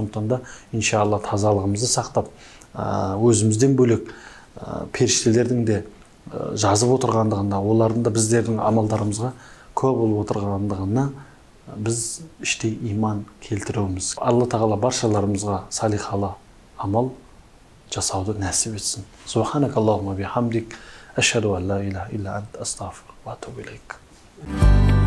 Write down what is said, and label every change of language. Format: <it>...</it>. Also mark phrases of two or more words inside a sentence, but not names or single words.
<kk>Сондықтан да иншалла тазалығымызды сақтап, өзімізден бөлек періштелердің де жазып отырғандығында, олардың да біздердің амалдарымызға куә болып отырғандығына біз іштей иман келтіруіміз. Алла тағала баршаларымызға салихалы амал жасауды нәсіп етсін.</kk> <ar>سبحانك اللهم بحمدك أشهد أن لا إله إلا أنت أستغفرك وأتوب إليك.</ar>